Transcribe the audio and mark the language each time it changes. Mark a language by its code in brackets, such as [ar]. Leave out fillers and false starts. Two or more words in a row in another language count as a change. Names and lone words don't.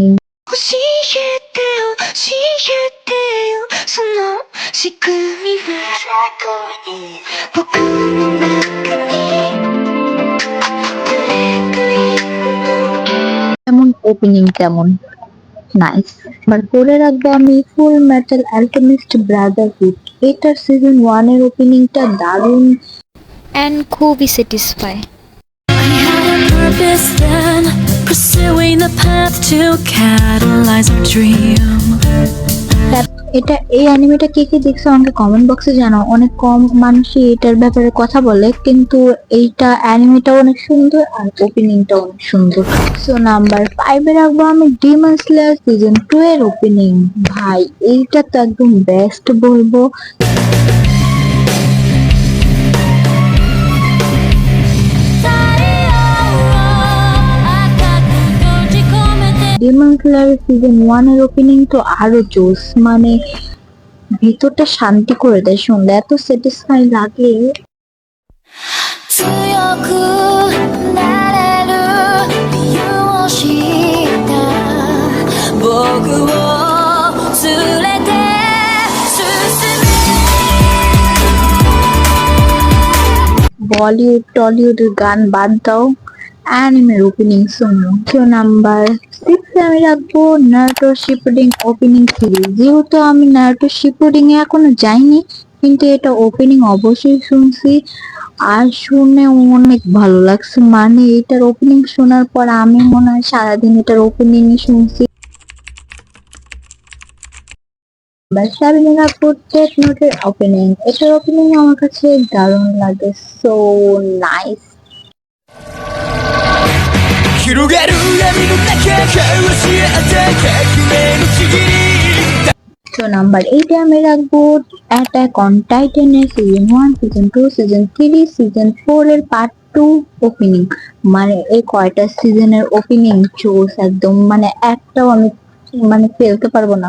[ja] 教えてよ教えてよその仕組みは僕の中に [bn] তেমন ওপেনিং তেমন নাইস। এবার বলে রাখবো আমি ফুল মেটাল অ্যালকেমিস্ট ব্রাদারহুড, এটার সিজন 1 এর ওপেনিংটা দারুণ and খুবই স্যাটিসফাই। [en] I had a purpose then pursuing the path to catalyze our dream [bn] এটা এই অ্যানিমেটা কে কে দেখছো আমাকে [en] comment box [bn] জানাও, অনেক কম মানুষই এটার ব্যাপারে কথা বলে, কিন্তু এইটা অ্যানিমেটা অনেক সুন্দর আর ওপেনিংটা অনেক সুন্দর। সো নাম্বার 5 এ রাখবো আমি ডিমন স্লেয়ার সিজন 2 এর ওপেনিং। ভাই এইটা তো একদম বেস্ট বলবো। ডিমন স্লেয়ার সিজন 1 এর ওপেনিং তো আরো জোস, মানে ভিতরটা শান্তি করে দেয়, শুনলে এত স্যাটিসফাই লাগে। [ja] 強くなれる理由を知った僕を連れて進め [bn] বলিউড টলিউডের গান বাদ দাও, অ্যানিমের ওপেনিং শোনো। কেউ নাম্বার 6 এ আমি রাখবো নারুটো শিপুডিং ওপেনিং সিরিজ। যেহেতু আমি নারুটো শিপুডিং এ এখনো যাইনি, কিন্তু এটা ওপেনিং অবশ্যই শুনছি, আর শুনে অনেক ভালো লাগছে, মানে এটার ওপেনিং শোনার পর আমি মনে হয় সারাদিন এটার ওপেনিং শুনছি। সাবিনা রাখবো ডেথ নোটের ওপেনিং, এটার ওপেনিং আমার কাছে দারুণ লাগে, [en] so nice. [ja] 広がる闇の中交わし合って革命のちぎり [bn] তো নাম্বার 8 এ আমি রাখবো অ্যাটাক অন টাইটানের সিজন 1 সিজন 2 সিজন 3 সিজন 4 এর পার্ট 2 ওপেনিং। মানে এই কয়টা সিজনের ওপেনিং জোস একদম, মানে একটাও আমি মানে ফেলতে পারবো না।